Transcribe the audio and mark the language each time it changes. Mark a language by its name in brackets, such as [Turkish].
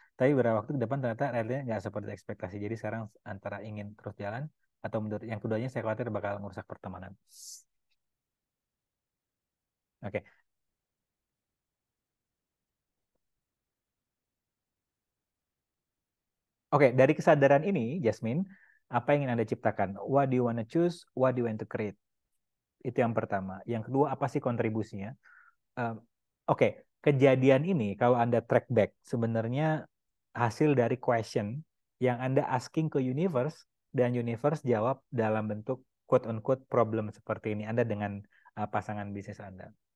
[Indonesian] Tapi beberapa waktu ke depan ternyata realitanya nggak seperti ekspektasi. Jadi sekarang antara ingin terus jalan atau mundur. Yang keduanya saya khawatir bakal merusak pertemanan. Oke, Oke, dari kesadaran ini, Jasmine, apa yang ingin Anda ciptakan? [English] What do you want to choose? What do you want to create? [Indonesian] Itu yang pertama. Yang kedua, apa sih kontribusinya? Um, Oke, kejadian ini kalau Anda track back sebenarnya hasil dari question yang Anda asking ke universe dan universe jawab dalam bentuk [English] quote unquote problem [Indonesian] seperti ini Anda dengan pasangan bisnis Anda.